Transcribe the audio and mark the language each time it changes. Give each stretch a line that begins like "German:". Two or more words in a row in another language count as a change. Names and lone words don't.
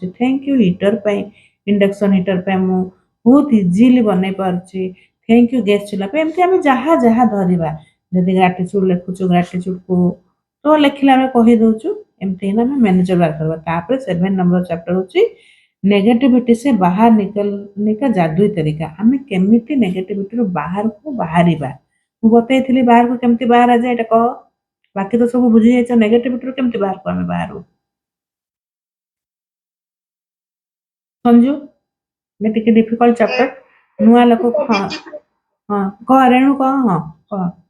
English: thank you heater
Odia: ପାଇଁ
English: induction heater
Odia: ପାଇଁ ମୁଁ ବହୁତ ଇଜିଲି ବନେଇ ପାରୁଛି।
English: thank you gas
Odia: ଚୁଲା ପାଇଁ ଏମିତି ଆମେ ଯାହା ଯାହା ଧରିବା ଯଦି ଗ୍ରାଟିଚ୍ୟୁଡ୍ ଲେଖୁଛୁ ଗ୍ରାଟିଚ୍ୟୁଡ୍କୁ ତ ଲେଖିଲେ ଆମେ କହିଦେଉଛୁ। ଏମିତି ହେଇନା ଆମେ ମ୍ୟାନେଜର ବାର କରିବା। ତାପରେ 7
English: number chapter
Odia: ହେଉଛି
Hindi: नेगेटिविटी से बाहर निकलने का जादुई तरीका।
Odia: ଆମେ କେମିତି ନେଗେଟିଭିଟିରୁ ବାହାରକୁ ବାହାରିବା ମୁଁ ବତେଇଥିଲି ବାହାରକୁ କେମିତି ବାହାର ଯାଏ ଏଇଟା କହ। ବାକି ତ ସବୁ ବୁଝି ଯାଇଛ ନେଗେଟିଭିଟିରୁ କେମିତି ବାହାରକୁ ଆମେ ବାହାରୁ ସଞ୍ଜୁ ଏ ଟିକେ
English: difficult chapter
Odia: ନୂଆ ଲୋକ ହଁ ହଁ କହ ରେଣୁ କହ ହଁ କହ।